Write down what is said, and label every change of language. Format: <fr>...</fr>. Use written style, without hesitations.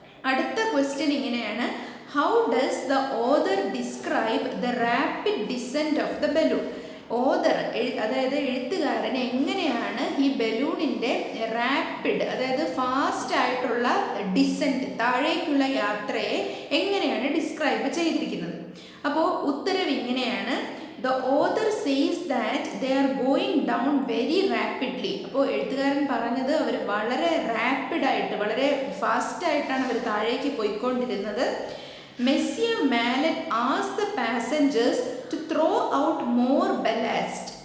<ml>അടുത്ത ക്വസ്റ്റ്യൻ ഇങ്ങനെയാണ്:</ml> <en>How does the author describe the rapid descent of the balloon?</en> <ml>അതായത് എഴുത്തുകാരൻ എങ്ങനെയാണ് ഈ ബലൂണിൻ്റെ റാപ്പിഡ്, അതായത് ഫാസ്റ്റ് ആയിട്ടുള്ള ഡിസെൻറ്റ്, താഴേക്കുള്ള യാത്രയെ എങ്ങനെയാണ് ഡിസ്ക്രൈബ് ചെയ്തിരിക്കുന്നത്? അപ്പോൾ ഉത്തരം ഇങ്ങനെയാണ്:</ml> <en>The author says that they are going down very rapidly.</en> <ml>അപ്പോൾ എഴുത്തുകാരൻ പറഞ്ഞത് അവർ വളരെ റാപ്പിഡായിട്ട്, വളരെ ഫാസ്റ്റായിട്ടാണ് അവർ താഴേക്ക് പോയിക്കൊണ്ടിരുന്നത്.</ml> <en>Monsieur Mallet asked the passengers to throw out more ballast.</en>